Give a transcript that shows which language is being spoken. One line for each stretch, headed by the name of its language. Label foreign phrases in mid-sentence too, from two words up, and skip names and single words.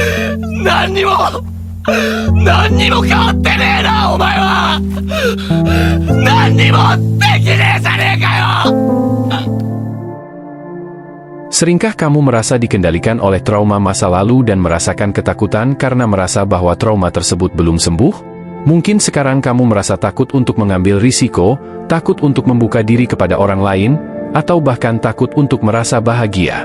Japanese: 何にも何にも変わってねえな、お前は。何にもできねえじゃねえかよ。
Indonesian: Seringkah kamu merasa dikendalikan oleh trauma masa lalu dan merasakan ketakutan karena merasa bahwa trauma tersebut belum sembuh? Mungkin sekarang kamu merasa takut untuk mengambil risiko, takut untuk membuka diri kepada orang lain, atau bahkan takut untuk merasa bahagia.